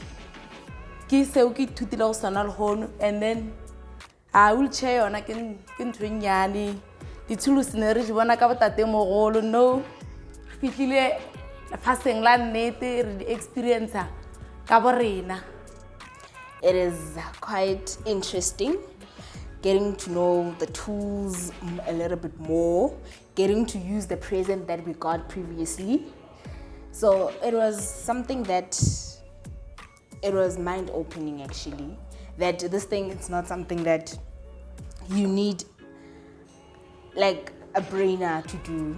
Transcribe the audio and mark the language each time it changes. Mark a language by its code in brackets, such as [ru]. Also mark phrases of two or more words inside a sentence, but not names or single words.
[nso] Ke seo ke ithutile go swana le gono. [en] And then [nso] a wheelchair yona ke ntho e nnyane, ditsholosi ne re di bona ka botate mogolo. No, fitlhile lefatsheng la nnete re di experience ka borena. [en] It is quite interesting getting to know the tools a little bit more, getting to use the present that we got previously. So it was something that, it was mind-opening actually, that this thing is not something that you need like a brainer to do.